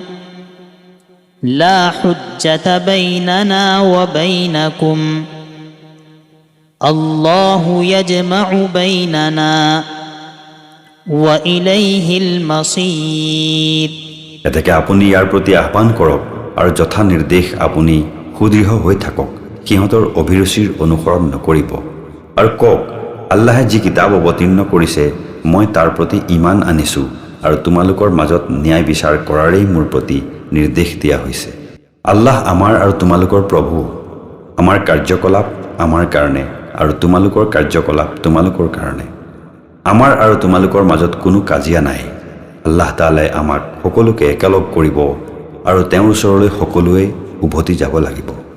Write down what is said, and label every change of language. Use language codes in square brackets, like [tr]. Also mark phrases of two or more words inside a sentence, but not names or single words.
[ar] لا حجة بيننا وبينكم الله يجمع بيننا وإليه المصير [as] এতেকে আপুনি ইয়াৰ প্ৰতি আহ্বান কৰক আৰু যথা নিৰ্দেশ আপুনি সুদৃঢ় হৈ থাকক সিহঁতৰ অভিৰুচিৰ অনুসৰণ নকৰিব আৰু কওক আল্লাহে যি কিতাপ অৱতীৰ্ণ কৰিছে মই তাৰ প্ৰতি ইমান আনিছোঁ আৰু তোমালোকৰ মাজত ন্যায় বিচাৰ কৰাৰেই মোৰ প্ৰতি নিৰ্দেশ দিয়া হৈছে আল্লাহ আমাৰ আৰু তোমালোকৰ প্ৰভু আমাৰ কাৰ্যকলাপ আমাৰ কাৰণে আৰু তোমালোকৰ কাৰ্যকলাপ তোমালোকৰ কাৰণে আমাৰ আৰু তোমালোকৰ মাজত কোনো কাজিয়া নাই আল্লাহ তাআলাই আমাক সকলোকে একেলগ কৰিব আৰু তেওঁৰ ওচৰলৈ সকলোৱে উভতি যাব লাগিব